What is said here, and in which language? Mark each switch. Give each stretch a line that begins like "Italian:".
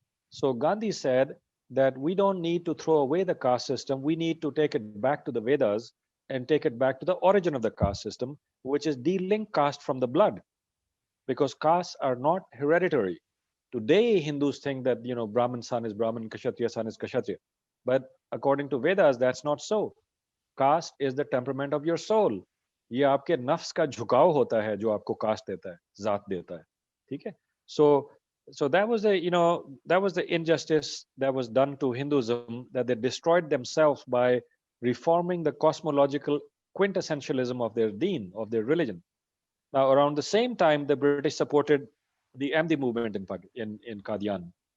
English: So Gandhi said that we don't need to throw away the caste system, we need to take it back to the Vedas and take it back to the origin of the caste system, which is de-link caste from the blood, because castes are not hereditary. Today, Hindus think that Brahmin son is Brahmin, Kshatriya son is Kshatriya, but according to Vedas, that's not so. Caste is the temperament of your soul.
Hindi: ये आपके नफ्स का झुकाव होता है जो आपको cast देता है, जात देता है, ठीक है?
English: So that was the injustice that was done to Hinduism, that they destroyed themselves by reforming the cosmological quintessentialism of their deen, of their religion. Now, around the same time, the British supported the Ahmadi movement in Qadian.